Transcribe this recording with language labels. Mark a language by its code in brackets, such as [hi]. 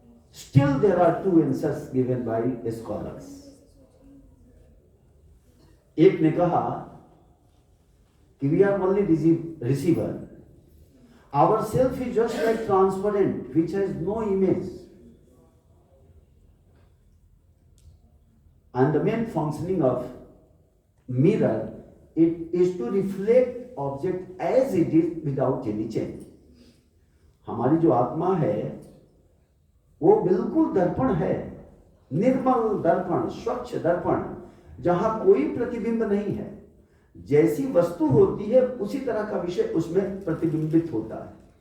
[en] Still there are 2 answers given by scholars. [hi] एक ने कहा कि [en] we are only receiver. Our self is just like transparent, which has no image. And the main functioning of mirror, it is to reflect object as it is without any change. [hi] हमारी जो आत्मा है वो बिल्कुल दर्पण है, निर्मल दर्पण, स्वच्छ दर्पण, जहां कोई प्रतिबिंब नहीं है, जैसी वस्तु होती है उसी तरह का विषय उसमें प्रतिबिंबित होता है।